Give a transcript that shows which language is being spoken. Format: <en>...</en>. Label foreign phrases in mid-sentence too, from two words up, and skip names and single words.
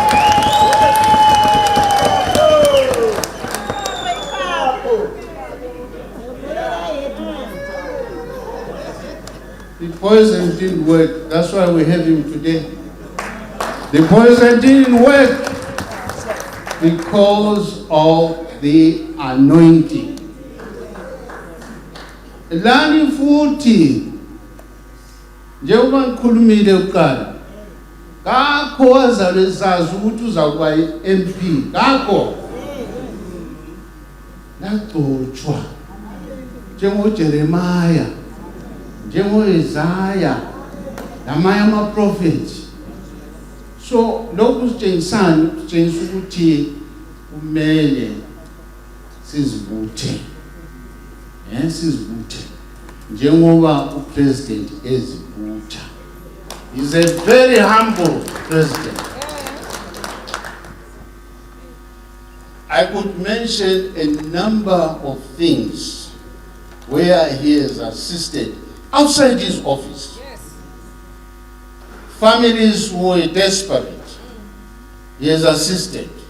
<en>The poison didn't work. That's why we have him today. The poison didn't work because of the anointing.</en> <nd>Lani futhi njengoba ngikhulumile kuqala kakho wazalwe sazi ukuthi uzakuba MP kakho lagcotshwa njengoJeremiah njengoIsaiah namanye amaprofethi. So lokhu sitshengisana kutshengisa ukuthi kumele sizibuthe. Sizibuthe njengoba upresident ezibutha.</nd> <en>He's a very humble president. I could mention a number of things where he has assisted outside his office. Yes. Families who were desperate, he has assisted.</en>